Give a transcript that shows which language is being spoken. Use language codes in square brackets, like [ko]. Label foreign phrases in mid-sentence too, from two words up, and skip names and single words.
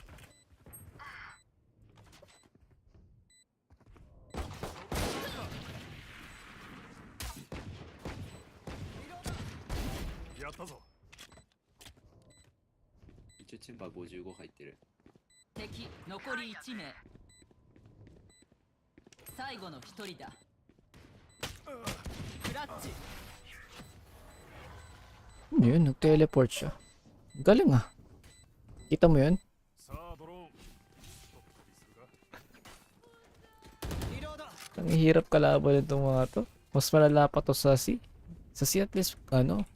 [ja] やったぞ。一応チェンバー55入ってる。敵残り1名。最後の1人だ。クラッチ。 [tl] Ano yun? Nag-teleport siya. Galing ah. Kita mo yun? Ang hirap kalaban itong mga to. Mas malala pa to sa C. Sa C at least, ano?